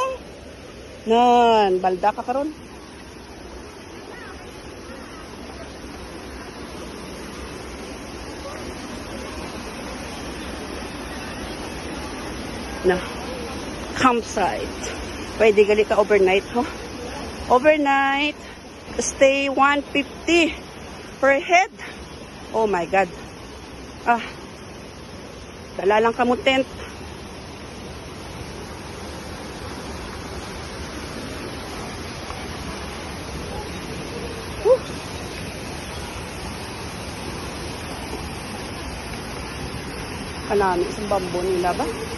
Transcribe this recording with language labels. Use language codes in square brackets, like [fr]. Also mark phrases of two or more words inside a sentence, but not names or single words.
[hil] Nan, balda ka karon. Na campsite. Pwede gali ka overnight ho. [en] Overnight stay 150 per head. Oh my God. [hil] Dala lang ka mo tent. Kanami isang bambo nila ba?